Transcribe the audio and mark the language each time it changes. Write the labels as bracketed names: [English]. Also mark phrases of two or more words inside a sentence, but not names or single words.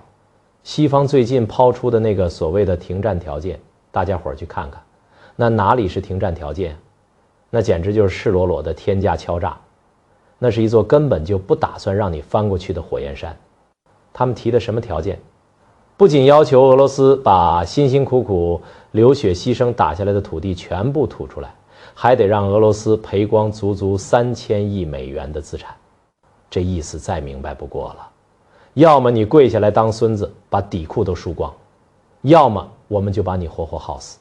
[Chinese] 西方最近拋出的那個所謂的停戰條件，大家伙兒去看看，那哪裡是停戰條件？那簡直就是赤裸裸的天價敲詐，那是一座根本就不打算讓你翻過去的火焰山。他們提的什麼条件？不僅要求俄羅斯把辛辛苦苦流血犧牲打下來的土地全部吐出來，還得讓俄羅斯賠光足足3000億美元的資產。這意思再明白不過了，要麼你跪下來當孫子，把底褲都輸光，要麼我們就把你活活耗死。